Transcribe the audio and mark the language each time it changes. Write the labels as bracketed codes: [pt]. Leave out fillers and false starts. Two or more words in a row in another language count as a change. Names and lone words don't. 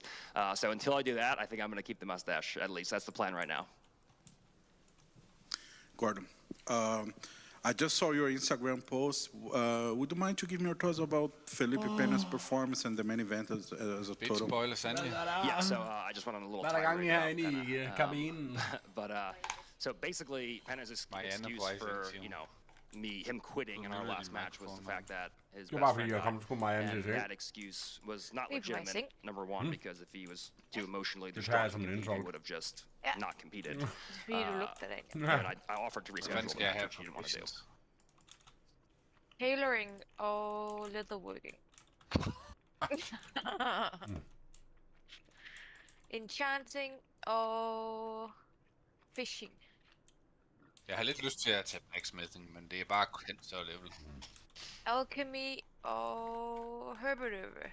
[en] So until I do that, I think I'm going to keep the mustache, at least. That's the plan right now. Gordon, I just saw your Instagram post. Would you mind to give me your thoughts about Felipe Pena's performance and the main event as a Big total? spoiler, Sandy. Yeah, so I just went on a little [da] Hvad er der gang i [en] tirade [da] herinde [en] about [da] i [en] Pena, [da] kabinen? [en] but so basically, Pena's excuse for him quitting in our last match was the fact that his [da] Det var [en] best [da] bare [en] friend [da] fordi jeg kom [en] died, [da] til Marianne til [en] and [da] det. [en] that excuse was not [da] Det er på mig [en] legitimate. Number one, because if he was too emotionally [da] Det tager jeg [en] distraught, [da] som en [en] he [da] insult. [en] would have just not competed. [da] Det er fordi, du lugter det. [en] And I offered to [da] Hvad [en] reschedule [da] skal [en] the [da] jeg [en] match, [da] have [en] which he didn't want to do. [da] Tailoring og leatherworking. Enchanting og fishing. Jeg har lidt lyst til at tage blacksmithing, men det er bare kendt så level. Alchemy og herbitive.